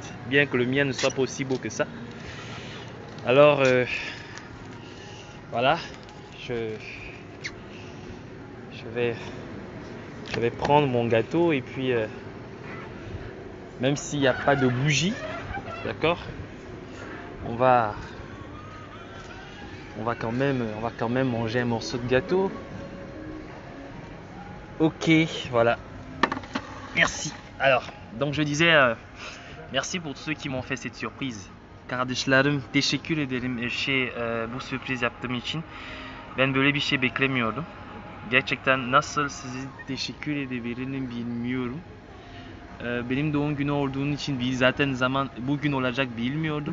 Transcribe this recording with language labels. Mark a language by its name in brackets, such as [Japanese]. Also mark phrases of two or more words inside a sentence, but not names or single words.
[French] Bien que le mien ne soit pas aussi beau que ça. Alors voilà, je vais prendre mon gâteau et puis même s'il n'y a pas de bougie, d'accord, on va quand même manger un morceau de gâteau. Ok, voilà. Merci. Alors, donc je disais merci pour tous ceux qui m'ont fait cette surprise. [Turkish] Kardeşlerim, teşekkür ederim bu sürpriz yaptığım için. Ben böyle bir şey beklemiyordum. Gerçekten nasıl sizi teşekkür edebilirim bilmiyorum. Benim doğum günü olduğum için zaten zaman bugün olacak bilmiyordum.